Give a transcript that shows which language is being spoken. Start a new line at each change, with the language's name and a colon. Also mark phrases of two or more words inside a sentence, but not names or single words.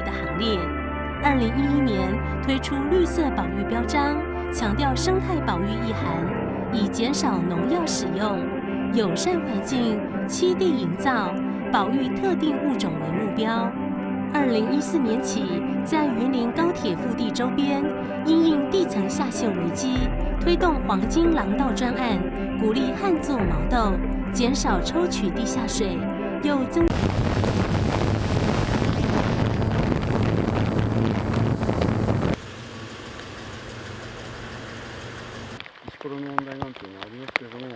Chinese: 的行列。2011年推出绿色保育标章，强调生态保育意涵，以减少农药使用、友善环境、栖地营造、保育特定物种为目标。2014年起，在云林高铁腹地周边，因应地层下陷危机，推动黄金廊道专案，鼓励旱作毛豆，减少抽取地下水，又增。
Japanese: この問題なんていうのはありますけれども、 《